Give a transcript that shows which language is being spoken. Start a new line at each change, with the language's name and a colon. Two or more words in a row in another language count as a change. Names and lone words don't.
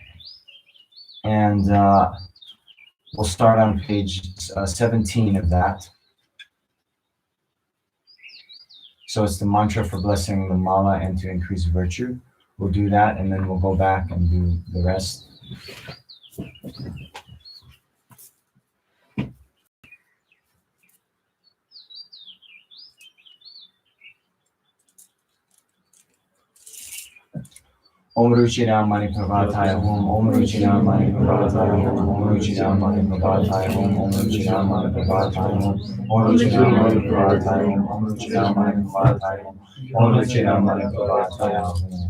English: And we'll start on page 17 of that. So it's the mantra for blessing the mala and to increase virtue. We'll do that, and then we'll go back and do the rest.
Sanskrit: Om Ruchira Mani Pravataya Om, Om Ruchira Mani Pravataya Om, Om Ruchira Mani Pravataya Om, Om Ruchira Mani Pravataya Om, Om Ruchira Mani Pravataya Om, Om Ruchira Mani Pravataya Om, Om Ruchira Mani Pravataya Om.